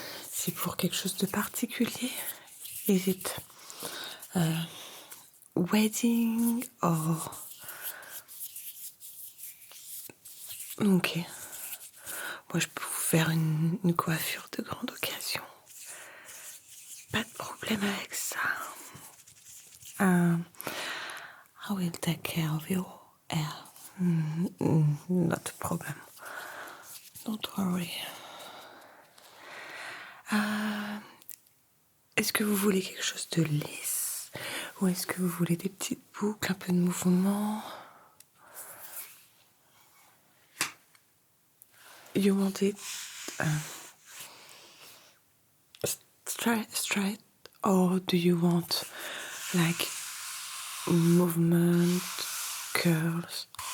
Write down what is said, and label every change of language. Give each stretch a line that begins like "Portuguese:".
French: C'est pour quelque chose de particulier?
English: Is it wedding or...
French: Ok. Moi, je peux vous faire une coiffure de grande occasion. Pas de problème avec ça.
English: I will take care of your hair. Not a problem. Don't worry.
French: Est-ce que vous voulez quelque chose de lisse? Ou est-ce que vous voulez des petites boucles, un peu de mouvement?
English: You want it straight, or do you want like movement, curls?